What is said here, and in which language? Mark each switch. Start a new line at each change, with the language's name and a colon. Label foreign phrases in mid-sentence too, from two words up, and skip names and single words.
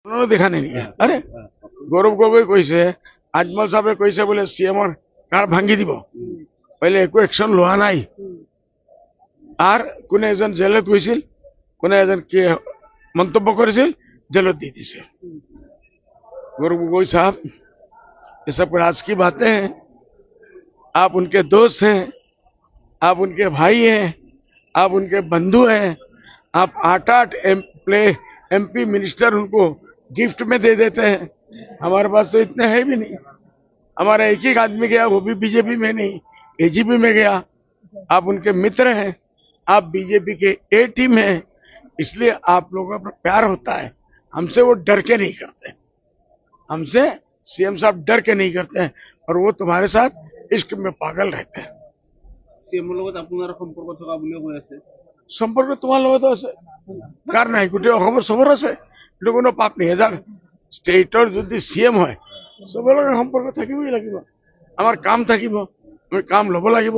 Assamese: কোনো দেখা নাই নেকি? আরে গৌৰৱ গগৈ কৈছে, আজমল সাহেবে কৈছে বোলে চিএমৰ কাৰ ভাঙি দিব, পहिले একো একশন লোৱা নাই। আর কোনে এজন জেলত গৈছিল, কোনে এজন কি মন্তব্য করেছিল, জেলত দি দিছে।
Hindi: गौरव गोगोई साहब, ये सब राज की बातें हैं। आप उनके दोस्त हैं, आप उनके भाई हैं, आप उनके बंधु हैं। आप 8-8 एमपी मिनिस्टर उनको गिफ्ट में दे देते हैं। हमारे पास तो इतने है भी नहीं। हमारा एक ही आदमी गया, वो भी बीजेपी में नहीं, एजीपी में गया। आप उनके मित्र हैं, आप बीजेपी के ए टीम हैं, इसलिए आप लोगों का प्यार होता है। हमसे वो डर के नहीं करते, हमसे सीएम साहब डर के नहीं करते हैं, और वो तुम्हारे साथ इश्क में पागल रहते हैं।
Assamese: চিএমৰ লগত আপোনাৰ সম্পৰ্ক থকা বুলিও কৈ আছে। সম্পৰ্ক তোমাৰ লগত আছে, কাৰ নাই? গোটেই অসমৰ চবৰ আছে, এইটো কোনো পাপ নাই। এজন ষ্টেটৰ যদি চিএম হয়, চবৰ লগত সম্পৰ্ক থাকিবই লাগিব। আমাৰ কাম থাকিব, আমি কাম ল'ব লাগিব।